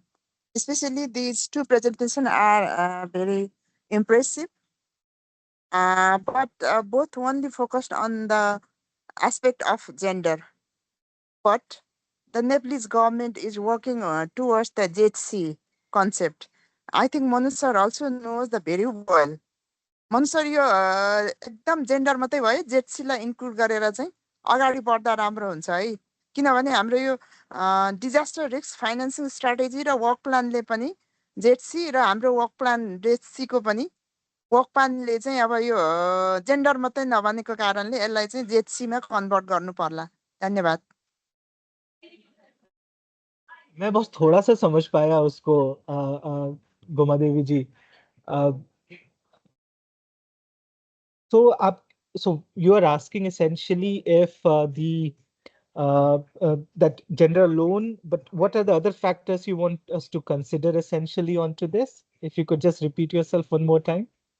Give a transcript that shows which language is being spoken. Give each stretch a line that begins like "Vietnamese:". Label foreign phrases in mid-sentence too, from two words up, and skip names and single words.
English: Especially these two presentations are very impressive, but both only focused on the aspect of gender. But the Nepalese government is working towards the JHC concept. I think Manu sir also knows the very well.
Nepali: मनु सर यो एकदम जेन्डर मात्रै भयो जेटसीलाई इन्क्लुड गरेर चाहिँ अगाडि बढ्दा राम्रो हुन्छ है किनभने हाम्रो यो
English: disaster risk financing strategy
Nepali: र वर्क प्लानले पनि जेटसी र हाम्रो
English: work plan
Nepali: जेटसीको पनि वर्क प्लानले चाहिँ अब यो जेन्डर मात्रै नभनेको कारणले यसलाई चाहिँ जेटसीमा कन्भर्ट गर्नु पर्ला धन्यवाद
Hindi: मैं बस थोड़ा सा समझ पाया उसको गोमा देवी जी
English: So you are asking essentially if that gender alone, but what are the other factors you want us to consider essentially onto this? If you could just repeat yourself one more time.